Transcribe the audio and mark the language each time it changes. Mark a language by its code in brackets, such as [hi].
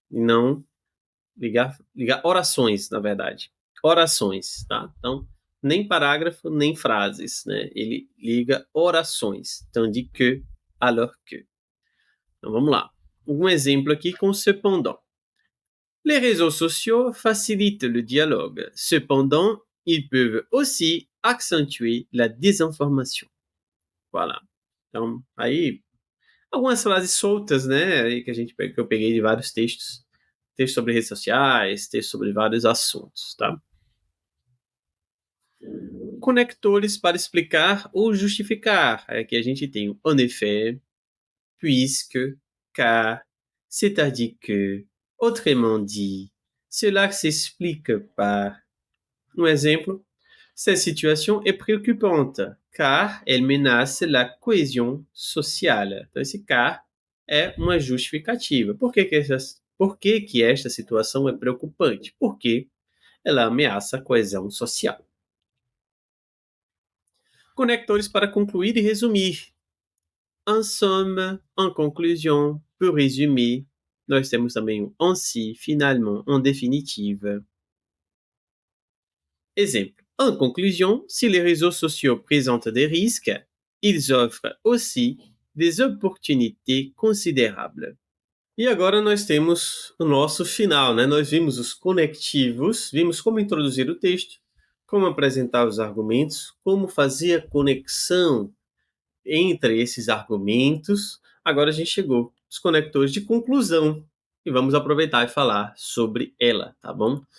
[pt] E não ligar orações, na verdade. Orações, tá? Então, nem parágrafo, nem frases, né? Ele liga orações. [fr] Tandis que, alors que. [pt] Então, vamos lá. Um exemplo aqui com cependant. [fr] Les réseaux sociaux facilitent le dialogue. Cependant, ils peuvent aussi accentuer la désinformation. Voilà. [pt] Então, aí, algumas frases soltas, né, aí que eu peguei de vários textos. Texto sobre redes sociais, texto sobre vários assuntos, tá? Conectores para explicar ou justificar. Aqui a gente tem o [fr] en effet, puisque, car, c'est-à-dire que, autrement dit, cela s'explique par. [pt] Um exemplo, [fr] cette situation est préoccupante, car elle menace la cohésion sociale. [pt] Então, esse car é uma justificativa. Por que esta situação é preocupante? Porque ela ameaça a coesão social. Conectores para concluir e resumir. [fr] En somme, en conclusion, pour résumer. [pt] Nós temos também o [fr] ainsi, finalement, en définitive. Exemple. En conclusion, si les réseaux sociaux présentent des risques, ils offrent aussi des opportunités considérables. [pt] E agora nós temos o nosso final, né? Nós vimos os conectivos, vimos como introduzir o texto, como apresentar os argumentos, como fazer a conexão entre esses argumentos. Agora a gente chegou aos conectores de conclusão e vamos aproveitar e falar sobre ela, tá bom?